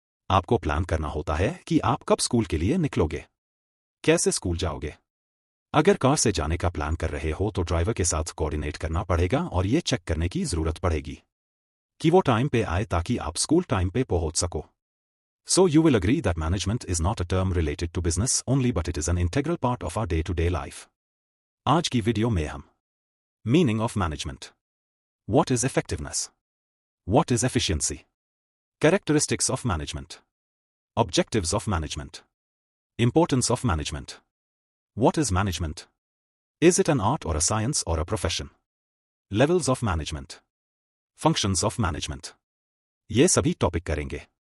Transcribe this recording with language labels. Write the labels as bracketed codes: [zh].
[hi] आपको प्लान करना होता है कि आप कब स्कूल के लिए निकलोगे, कैसे स्कूल जाओगे। अगर कार से जाने का प्लान कर रहे हो तो ड्राइवर के साथ कोऑर्डिनेट करना पड़ेगा और ये चेक करने की जरूरत पड़ेगी कि वो टाइम पे आए ताकि आप स्कूल टाइम पे पहुंच सको। [en] So you will agree that management is not a term related to business only but it is an integral part of our day-to-day life. [hi] आज की वीडियो में हम [en] meaning of management, what is effectiveness, what is efficiency, characteristics of management, objectives of management, importance of management, what is management, is it an art और a science और a profession, levels of management, functions of management, [hi] ये सभी topic करेंगे।